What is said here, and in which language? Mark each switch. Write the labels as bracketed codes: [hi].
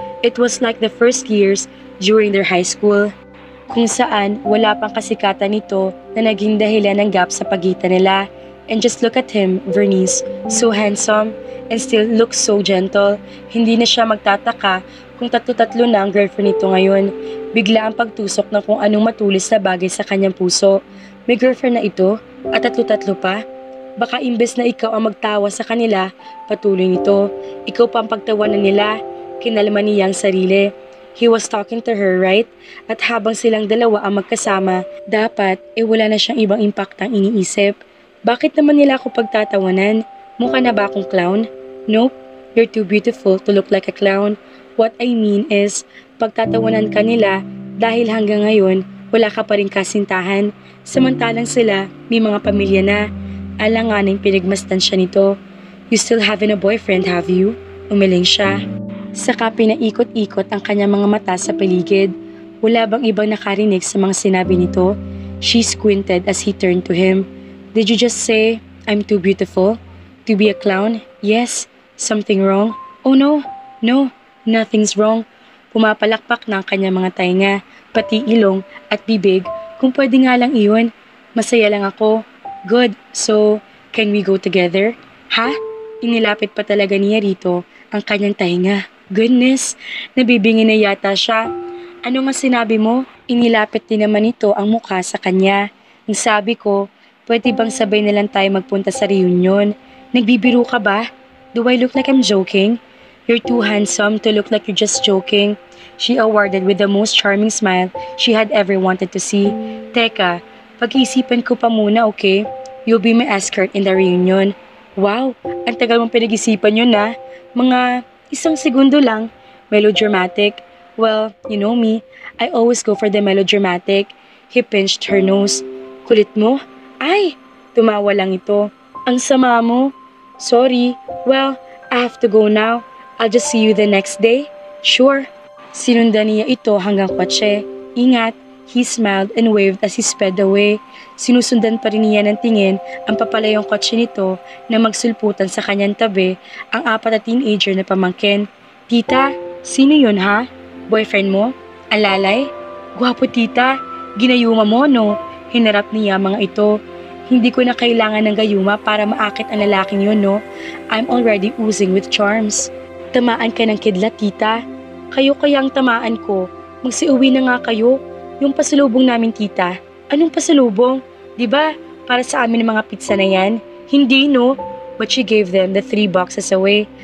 [en] It was like the first years during their high school. [tl] Kung saan wala pang kasikatan nito na naging dahilan ng gap sa pagitan nila. [en] And just look at him, Vernice, so handsome and still looks so gentle. [tl] Hindi na siya magtataka kung tatlo-tatlo na ang girlfriend nito ngayon. Bigla ang pagtusok ng kung anong matulis na bagay sa kanyang puso. May girlfriend na ito at tatlo-tatlo pa? Baka imbes na ikaw ang magtawa sa kanila, patuloy nito. Ikaw pa ang pagtawanan nila, kinalma niya ang sarili. [en] He was talking to her, right? [tl] At habang silang dalawa ang magkasama, dapat wala na siyang ibang impaktang iniisip. Bakit naman nila ako pagtatawanan? Mukha na ba akong clown? [en] Nope, you're too beautiful to look like a clown. What I mean is, [tl] pagtatawanan ka nila dahil hanggang ngayon wala ka pa rin kasintahan. Samantalang sila may mga pamilya na. Alanganing pinagmasdan siya nito. [en] You still having a boyfriend, have you? [tl] Umiling siya. Saka pinaikot-ikot ang kanyang mga mata sa paligid. Wala bang ibang nakarinig sa mga sinabi nito? [en] She squinted as he turned to him. Did you just say, I'm too beautiful? To be a clown? Yes. Something wrong? Oh no, nothing's wrong. [tl] Pumapalakpak na ang kanyang mga tainga, pati ilong at bibig. Kung pwede nga lang iyon, masaya lang ako. [en] Good, so can we go together? [tl] Ha? Inilapit pa talaga niya rito ang kanyang tainga. Goodness, nabibingi na yata siya. Ano nga sinabi mo? Inilapit din naman ito ang mukha sa kanya. Ang sabi ko, pwede bang sabay na lang tayo magpunta sa reunion? Nagbibiro ka ba? [en] Do I look like I'm joking? You're too handsome to look like you're just joking. [tl] She awarded with the most charming smile she had ever wanted to see. Teka, pag-iisipan ko pa muna, okay? [en] You'll be my escort in the reunion. [tl] Wow, ang tagal mong pinag-isipan yun na. Mga 1 segundo lang. Melodramatic. [en] Well, you know me. I always go for the melodramatic. He pinched her nose. [tl] Kulit mo? Ay! Tumawa lang ito. Ang sama mo. Sorry. [en] Well, I have to go now. I'll just see you the next day. Sure. Sinundan niya ito hanggang kotse. [tl] Ingat. [en] He smiled and waved as he sped away. [tl] Sinusundan pa rin niya ng tingin ang papalayong kotse nito na magsulputan sa kanyang tabi ang 4 na teenager na pamangkin. Tita, sino yun ha? Boyfriend mo? Alalay? Gwapo tita. Ginayuma mo no? Hinarap niya mga ito. Hindi ko na kailangan ng gayuma para maakit ang lalaking yun, no? [en] I'm already oozing with charms. [tl] Tamaan ka ng kidlat, tita. Kayo kaya ang tamaan ko. Magsiuwi na nga kayo. Yung pasalubong namin, tita. Anong pasalubong? Diba, para sa amin ang mga pizza na yan? Hindi, no? [en] But she gave them the 3 boxes away.